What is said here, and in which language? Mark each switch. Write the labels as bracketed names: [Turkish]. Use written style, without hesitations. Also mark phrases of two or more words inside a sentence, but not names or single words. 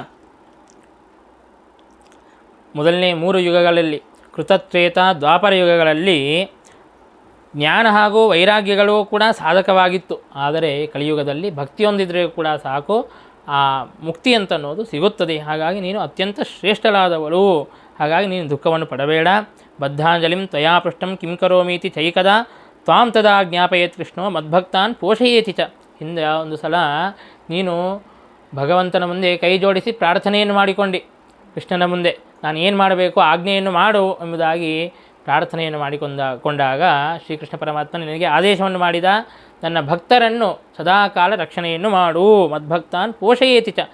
[Kannada] ಮೊದಲನೇ 3 ಯುಗಗಳಲ್ಲಿ ಕೃತತ್ರೇತ ದ್ವಾಪರ ಯುಗಗಳಲ್ಲಿ ಜ್ಞಾನ ಹಾಗೂ ವೈರಾಗ್ಯಗಳು ಕೂಡ ಸಾಧಕವಾಗಿತ್ತು. ಆದರೆ ಕಲಿಯುಗದಲ್ಲಿ ಭಕ್ತಿಯೊಂದಿದ್ರೂ ಕೂಡ ಸಾಕು, ಆ ಮುಕ್ತಿ ಅಂತನ್ನೋದು ಸಿಗುತ್ತದೆ. ಹಾಗಾಗಿ ನೀನು ಅತ್ಯಂತ ಶ್ರೇಷ್ಠಳಾದವಳು, ಹಾಗಾಗಿ ನೀನು ದುಃಖವನ್ನು ಪಡಬೇಡ. [Sanskrit] ಬದ್ಧಾಂಜಲಿಂ ತ್ವಯಾ ಪೃಷ್ಟಂ ಕಿಂ ಕರೋಮೀತಿ ಚೈಕದ ತ್ವಾಂ ತದಾ ಜ್ಞಾಪಯೇತ್ ಕೃಷ್ಣೋ ಮದ್ಭಕ್ತಾನ್ ಪೋಷಯೇತಿ ಚ. [Kannada] ಹಿಂದೆ ಒಂದು ಸಲ ನೀನು ಭಗವಂತನ ಮುಂದೆ ಕೈ ಜೋಡಿಸಿ ಪ್ರಾರ್ಥನೆಯನ್ನು ಮಾಡಿಕೊಂಡು ಕೃಷ್ಣನ ಮುಂದೆ ನಾನು ಏನು ಮಾಡಬೇಕು ಆಜ್ಞೆಯನ್ನು ಮಾಡು ಎಂಬುದಾಗಿ ಪ್ರಾರ್ಥನೆಯನ್ನು ಕೊಂಡಾಗ ಶ್ರೀಕೃಷ್ಣ ಪರಮಾತ್ಮ ನಿನಗೆ ಆದೇಶವನ್ನು ಮಾಡಿದ, ನನ್ನ ಭಕ್ತರನ್ನು ಸದಾಕಾಲ ರಕ್ಷಣೆಯನ್ನು ಮಾಡು, [Sanskrit] ಮದ್ಭಕ್ತಾನ್ ಪೋಷಯೇತಿ ಚ.